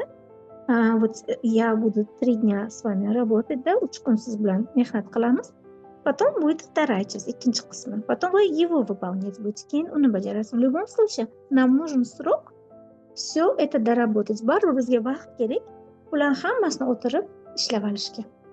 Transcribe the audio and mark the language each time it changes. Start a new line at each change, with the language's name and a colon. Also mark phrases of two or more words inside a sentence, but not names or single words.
Russian: Вот я буду 3 дня с вами работать, да,
Uzbek: 3 kun siz bilan mehnat qilamiz.
Russian: Потом будет вторая часть,
Uzbek: ikkinchi qismi.
Russian: Потом вы его выполнять будете,
Uzbek: keyin uni bajarasiz.
Russian: В любом случае, нам нужен срок все это доработать.
Uzbek: Baribir bizga vaqt kerak. Ularni hammasini o'tirib ishlab olishga.